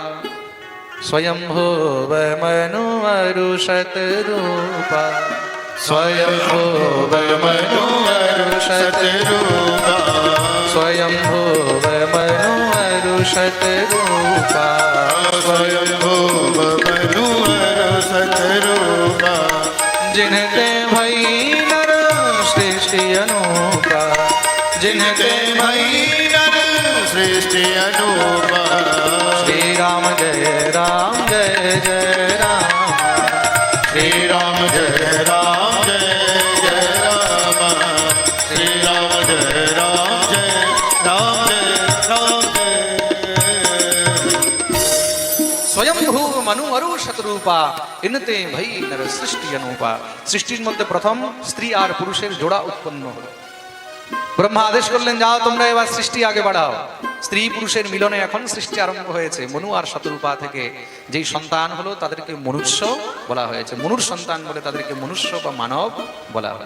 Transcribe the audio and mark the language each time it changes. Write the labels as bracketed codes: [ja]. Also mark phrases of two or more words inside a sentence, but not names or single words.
[awa] स्वयम्भुव मनु अरु शतरूपा, स्वयम्भुव मनु अरु शतरूपा, स्वयम्भुव मनु अरु शतरूपा, स्वयम्भुव मनु अरु शतरूपा। जिनके भई नर सृष्टि अनूपा, जिनके भई नर सृष्टि अनूपा। श्री राम जय राम, जय जय राम, श्री राम जय राम, जय जय राम, श्री राम जय राम, जय राम, जय राम, जय। स्वयंभू मनु अरु शतरूपा, इनते भई नर सृष्टि अनूपा। [bn] সৃষ্টির মধ্যে প্রথম স্ত্রী আর পুরুষের জোড়া উৎপন্ন হলো। ব্রহ্মা আদেশ করলেন, যাও তোমরা এবার সৃষ্টি আগে বাড়াও। স্ত্রী পুরুষের মিলনে এখন সৃষ্টি আরম্ভ হয়েছে। মনু আর শতরূপা থেকে যেই সন্তান হলো তাদেরকে মনুষ্য বলা হয়েছে। মনুর সন্তান বলে তাদেরকে মনুষ্য বা মানব বলা হলো।